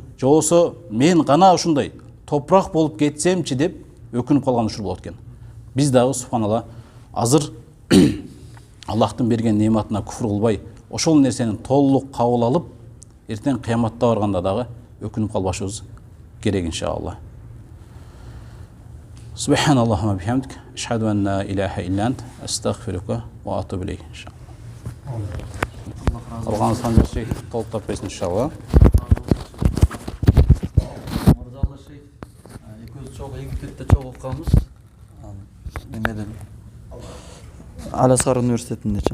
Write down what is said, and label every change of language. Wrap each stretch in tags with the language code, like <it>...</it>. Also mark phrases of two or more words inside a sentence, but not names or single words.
<ky>Жобосо мен гана ушундай топурак болуп кетсемчи деп өкүнүп калган учур болот экен. Биз дагы субханалла азыр Аллахтын берген нематына күфүр кылбай, ошол нерсени толук кабыл алып, эртең кыяматта барганда дагы өкүнүп калбашыбыз керек иншалла.</ky> <ar>سبحانك اللهم وبحمدك، أشهد أن لا إله إلا أنت، أستغفرك وأتوب إليك إن شاء الله.</ar> <ky>Алганыңыздан берсек толуктап берсин иншалла. Египетте чогуу окуганбыз. Немеден Ал-Азхар университетиндечи.</ky>